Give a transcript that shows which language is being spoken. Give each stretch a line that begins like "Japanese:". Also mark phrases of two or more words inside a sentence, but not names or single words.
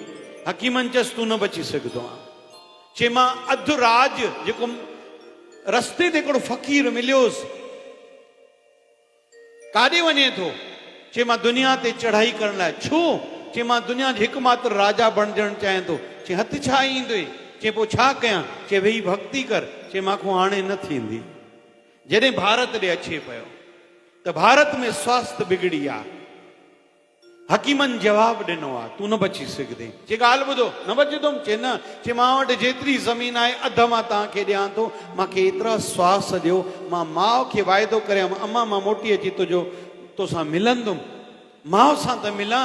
Sindhi: हकीमनि चयसि तूं न बची सघंदो आहे। चई मां अधु राज जेको रस्ते ते हिकिड़ो फ़क़ीर मिलियोसि, काॾे वञे थो? चई मां दुनिया ते चढ़ाई करण लाइ। छो? चई मां दुनिया जो हिकु मात्र राजा बणजणु चाहियां थो। चई हथु छा ईंदुई? चई पोइ छा कयां? चई वेही भक्ति कर। चई मांखो हाणे न थींदी। जॾहिं भारत ॾे अचे पियो त भारत में स्वास्थ्य बिगड़ी आहे। हकीमनि जवाब ॾिनो आहे तूं न बची सघंदे। चई ॻाल्हि ॿुधो, न बचंदुमि? चई न। चई मां वटि जेतिरी ज़मीन आहे अधु मां तव्हांखे ॾियां थो, मूंखे एतिरा श्वास ॾियो, मां माउ खे वाइदो करियां, अमा मां मोटी अची तोसां मिलंदुमि, माउ सां त मिलां।